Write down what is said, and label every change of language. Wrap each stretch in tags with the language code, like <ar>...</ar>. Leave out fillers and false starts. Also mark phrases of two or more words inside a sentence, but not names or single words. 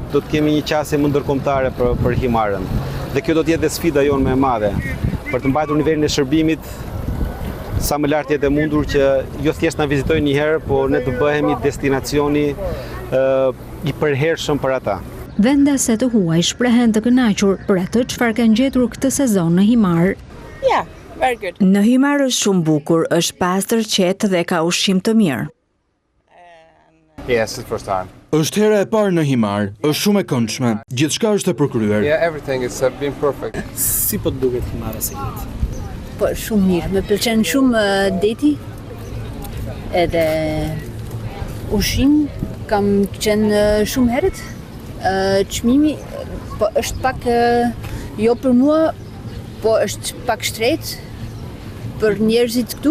<sq>Do të kemi një qasje më ndërkombëtare për Himarën. Dhe kjo do të jetë dhe sfida jonë më e madhe për të mbajtur nivelin e shërbimit sa më lart jetë e mundur, që jo thjesht na vizitojnë një herë, por ne të bëhemi destinacioni i përhershëm për ata. Vendase të huaj shprehen të kënaqur për atë çfarë kanë gjetur këtë sezon në Himar.</sq> <en>Yeah, very good.</en> <sq>Në Himar është shumë bukur, është pastër, qetë dhe ka ushqim të mirë.</sq> <en>Yes, it's the first time.</en> <sq>Është hera e parë në Himar, është shumë e këndshme, gjithçka është e përkryer.</sq> <en>Yeah, everything is been perfect.</en> <sq>Si po të duket Himara së jetë? Po, shumë mirë, më pëlqen shumë deti, edhe ushqim, kam qenë shumë herët, çmimi, po është pak, jo për mua, po është pak shtret për njerëzit këtu.</sq>